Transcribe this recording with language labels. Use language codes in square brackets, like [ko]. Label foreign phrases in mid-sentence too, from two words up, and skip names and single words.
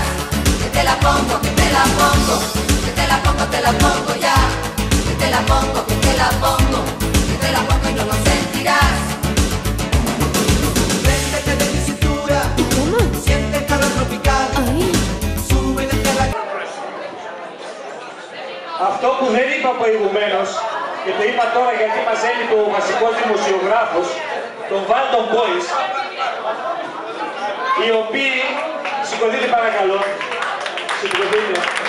[es] Que te la pongo, que te la pongo, que te la pongo ya. Que te la pongo, que te la pongo, que te la pongo y no lo sentirás. Préndete de mi cintura, siente el calor tropical. Súbete la... [el] Αυτό που δεν είπα προηγουμένως και το είπα τώρα γιατί μας έλειπε ο βασικός δημοσιογράφος, τον Βάλτον Boys, οι οποίοι, σηκωθείτε παρακαλώ, σηκωθείτε.